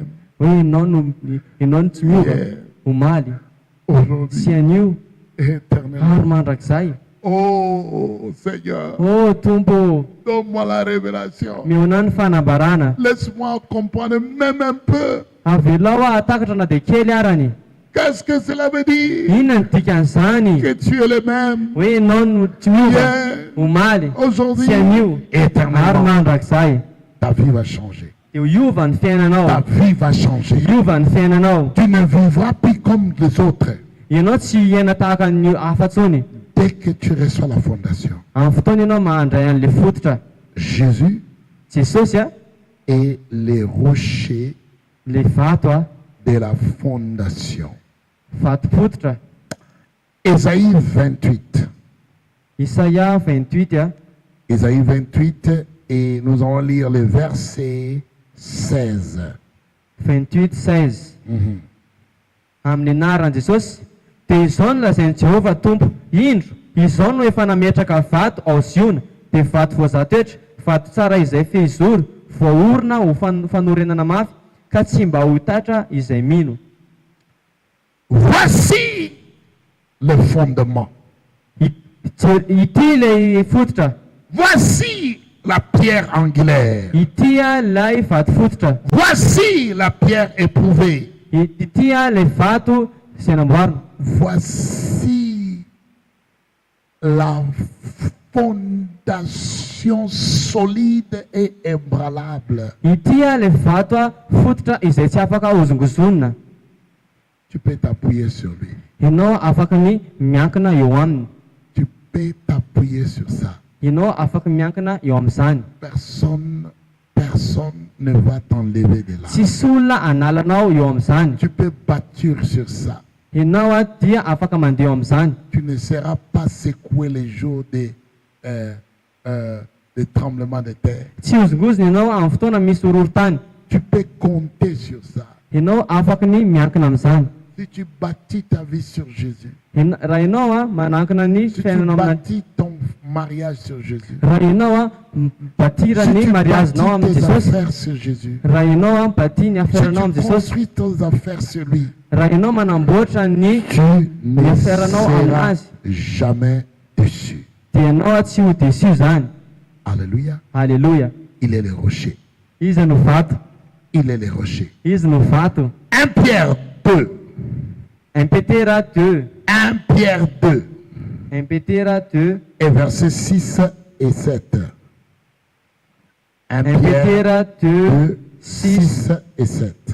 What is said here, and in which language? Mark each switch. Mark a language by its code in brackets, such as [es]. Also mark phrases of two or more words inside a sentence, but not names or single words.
[mg] hoe ianao no tsy miova [fr] hier, [mg] omaly sy [fr] aujourd'hui [mg] anio [fr] et [mg] ary [fr] éternellement. [mg] mandrakizay. [fr] Oh Seigneur, [mg] O Tompo, [fr] donne-moi la révélation. [mg] miona ny fanambarana, [fr] Laisse-moi comprendre même un peu. [mg] avelao atakatra na dia kely arany. [fr] Qu'est-ce que cela veut dire? [mg] Inona ny dikan'izany [fr] Que tu es le même [mg] hoe ianao no tsy miova [fr] hier, [mg] omaly [fr] aujourd'hui [mg] sy anio [fr] et [mg] ary [fr] éternellement. [mg] mandrakizay. [fr] Ta vie va changer. [mg] Dia hiova ny [fr] Ta [mg] fiainanao, [fr] vie va changer. [mg] hiova ny fiainanao. [fr] Tu ne vivras plus comme les autres. [mg] Ianao tsy hiaina tahaka ny hafa tsony. [fr] Dès que tu reçois la fondation, [mg] Amin'ny fotoana ianao mahandray an'le fototra, [fr] Jésus [mg] Jesosy [fr] est le rocher [mg] le vato [fr] de la fondation. [mg] vato-pototra. [fr] Ésaïe 28. [mg] Isaia 28 [fr] Ésaïe 28 et nous allons lire le verset 16. 28:16. Mhm. [mg] Amin'ny anaran'i Jesosy, dia izao no lazain'i Jehovah Tompo, indro izao no efa nametraka vato ao Ziona, dia vato voazatoetra, vato tsara izay fehizoro, voaorona ho fanorenana mafy, ka tsy mba ho tatra izay mino. [fr] Voici le fondement. [mg] Ity ilay fototra, [fr] Voici la pierre angulaire. [mg] ity ilay vato fototra, [fr] Voici la pierre éprouvée. [mg] ity ilay vato sy namboarina. [fr] Voici la fondation solide et ébranlable. [mg] Ity ilay vato fototra izay tsy afaka hozongozonina. [fr] Tu peux t'appuyer sur lui. [mg] Ianao afaka ny miankina eo aminy. [fr] Tu peux t'appuyer sur ça. [mg] Ianao afaka miankina eo amin'izany. [fr] Personne ne va t'enlever de là. [mg] Tsisy olona analanao eo amin'izany. [fr] Tu peux bâtir sur ça. [mg] Ianao dia afaka mandeha eo amin'izany. [fr] Tu ne seras pas secoué les jours des tremblements de terre. [mg] Tsy hozongozona ianao amin'ny fotoana misy horohorontany. [fr] Tu peux compter sur ça. [mg] Ianao afaka ny miankina amin'izany. [fr] Si tu bâtis ta vie sur Jésus, [mg] Raha ianao manankina ny [fr] si tu [mg] fiainanao amin'any. [fr] bâtis ton mariage sur Jésus, [mg] Raha ianao mipatira [fr] si [mg] ny [fr] tu [mg] mariazinao [fr] bâtis [mg] amin'ny [fr] tes [mg] Jesosy. [fr] affaires sur Jésus, [mg] Raha ianao mipati ny [fr] si [mg] aferanao amin'ny [fr] tu [mg] Jesosy. [fr] construis tes affaires sur lui, [mg] Raha ianao manamboatra ny [fr] tu ne [mg] aferanao [fr] seras [mg] aminazy, [fr] jamais déçu. [mg] dia ianao tsy ho desio zany. [fr] Alléluia. [mg] Alléluia. [fr] Il est le rocher. [mg] Izy no vato. [fr] Il est le rocher. [mg] Izy no vato. [fr] 1 Pierre 2. [mg] 1 Petera 2. [fr] 1 Pierre 2. [mg] 1 Petera 2. [fr] Et versets 6 et 7. 1 1 Pierre [mg] Petera 2, [fr] 2, 6 et 7.